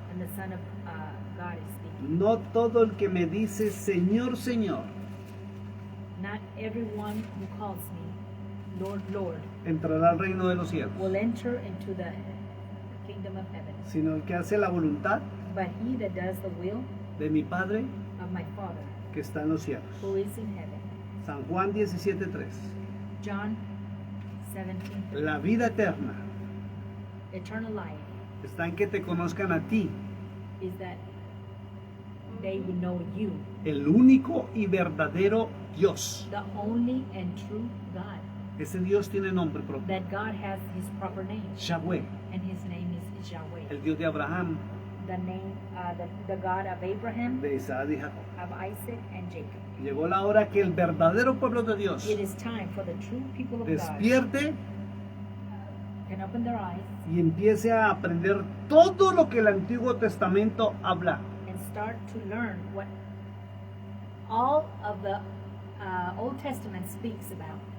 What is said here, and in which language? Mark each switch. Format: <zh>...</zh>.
<en>and the Son of God is speaking.</en> <es>No todo el que me dice Señor, Señor,</es> <en>Not everyone who calls me Lord, Lord</en> <es>entrará al reino de los cielos,</es> <en>will enter into the kingdom of heaven,</en> <es>sino el que hace la voluntad</es> <en>but he that does the will</en> <es>de mi Padre</es> <en>of my Father</en> <es>que está en los cielos.</es> <en>who is in heaven.</en> <es>San Juan 17:3.</es> <en>John 17.</en> <es>La vida eterna</es> <en>Eternal life</en> <es>está en que te conozcan a ti,</es> <en>is that they would know you,</en> <es>el único y verdadero Dios.</es> <en>the only and true God.</en> <es>Ese Dios tiene nombre propio.</es> <en>That God has His proper name,</en> <es>Yahweh,</es> <en>and His name is Yahweh.</en> <es>el Dios de Abraham,</es> <en>The name, the God of Abraham,</en> <es>de Isaac y Jacob.</es> <en>of Isaac, and Jacob.</en> <es>Llegó la hora que el verdadero pueblo de Dios</es> <en>It is time for the true people of God</en> <es>despierte</es> <en>can open their eyes</en> <es>y empiece a aprender todo lo que el Antiguo Testamento habla.</es> <en>and start to learn what all of the Old Testament speaks about,</en>